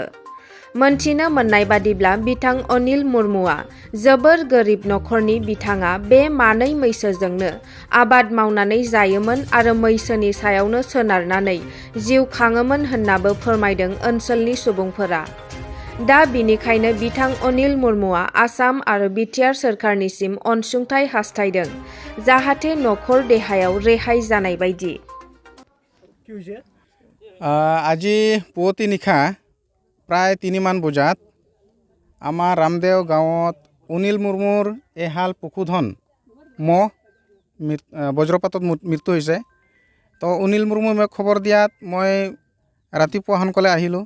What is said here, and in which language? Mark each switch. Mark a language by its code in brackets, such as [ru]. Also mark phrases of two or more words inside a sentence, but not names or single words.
[brx] मोनथिनो मोननाय बादिब्ला बिथां अनिल मुर्मुआ जोबोर गोरिब नखरनि बिथाङा बे मानै मैसोजोंनो आबाद मावनानै जायोमोन आरो मैसोनि सायावनो सोनारनानै जिउ खाङोमोन होननाबो फोरमायदों ओनसोलनि सुबुंफोरा। दा बिनिखायनो बिथां अनिल मुर्मुआ आसाम आरो बिटिआर सोरखारनिसिम अनसुंथाइ हास्थायदों जाहाथे नखर देहायाव रेहाय जानाय बायदि। [as] আজি পুৱতি নিশা প্ৰায় 3 মান বজাত আমাৰ ৰামদেৱ গাঁৱত অনিল মুৰ্মুৰ এহাল পশুধন মহ বজ্ৰপাতত মৃত্যু হৈছে। তো অনিল মুৰ্মুৱে মোক খবৰ দিয়াত মই ৰাতিপুৱা সোনকালে আহিলোঁ।